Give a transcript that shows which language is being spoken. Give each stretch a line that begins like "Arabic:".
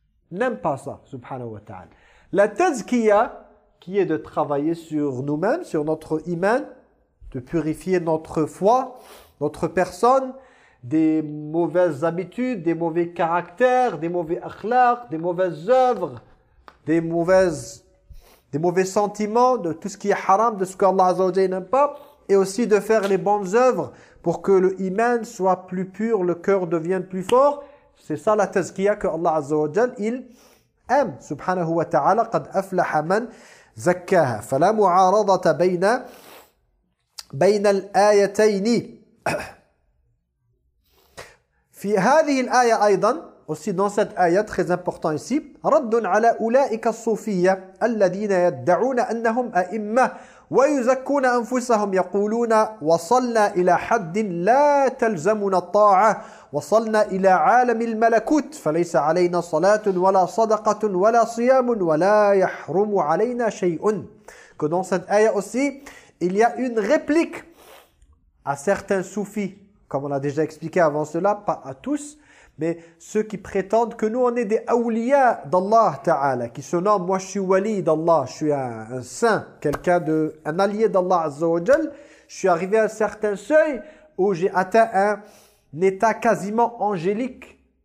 French: n'aime pas ça subhanahu wa ta'ala la tazkiya qui est de travailler sur nous-mêmes, sur notre iman, de purifier notre foi, notre personne, des mauvaises habitudes, des mauvais caractères, des mauvais akhlaq, des mauvaises œuvres, des mauvais sentiments, de tout ce qui est haram, de ce qu'Allah Azza wa Jalla n'aime pas, et aussi de faire les bonnes œuvres pour que le iman soit plus pur, le cœur devienne plus fort. C'est ça la tazkiya que Allah Azza wa Jalla il aime.
Arabic: Subhanahu wa ta'ala, qad aflaha man زكاها فلا معارضة بين الآيتين في هذه الآية أيضا
French: aussi dans cette
Arabic: آية
French: très important ici
Arabic: رد على أولئك الصوفية الذين يدعون أنهم أئمة ويزكون أنفسهم يقولون وصلنا إلى حد لا تلزمنا الطاعة وصلنا إلى عالم الملكوت فليس علينا صلاة ولا صدقة ولا صيام ولا يحرم علينا شيء.
French: Que dans cette ayah aussi, il y a une réplique à certains soufis, comme on l'a déjà expliqué avant cela, pas à tous, mais ceux qui prétendent que nous on est des awliya d'Allah Ta'ala, qui se nomment, moi je suis wali d'Allah, je suis un saint, quelqu'un de, un allié d'Allah Azza wa Jal, je suis arrivé à un certain seuil où j'ai atteint un état quasiment angélique